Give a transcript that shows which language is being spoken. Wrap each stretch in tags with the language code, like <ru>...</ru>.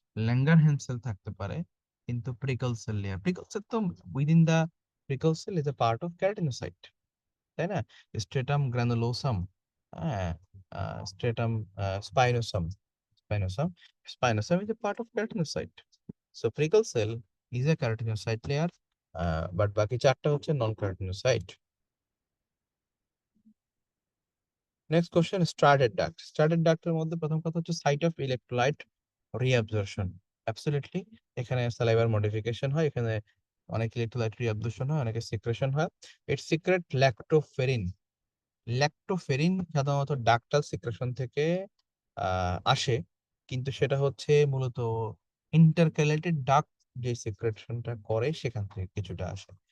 <bn>Langerhans sell থাকতে পারে, কিন্তু Pricol sell layer, Pricol sell তো</bn> <en>within the prickle cell is a part of keratinocyte,</en> <bn>তাই না?</bn> <en>Stratum granulosum, হ্যাঁ, stratum spinosum, spinosum, spinosum is a part of keratinocyte. So prickle cell is a keratinocyte layer, but</en> <bn>বাকি চারটা হচ্ছে নন</bn> <en>keratinocyte.</en> <bn>Next question, স্ট্রাটেড duct. স্ট্রাটেড ডাক্টের মধ্যে প্রথম কথা হচ্ছে site of electrolyte reabsorption. Absolutely. এখানে সালাইভার মডিফিকেশন হয়, এখানে অনেক ইলেক্ট্রোলাইট অ্যাবজর্পশন হয়, অনেকে সিক্রেশন হয়।</bn> <en>It's secrete lactoferrin.</en> <bn>ল্যাক্টোফেরিন সাধারণত ডাক্টাল সিক্রেশন থেকে আসে, কিন্তু সেটা হচ্ছে মূলত ইন্টারক্যালেটেড ডাক্ট যে সিক্রেশনটা করে সেখান থেকে কিছুটা আসে।</bn>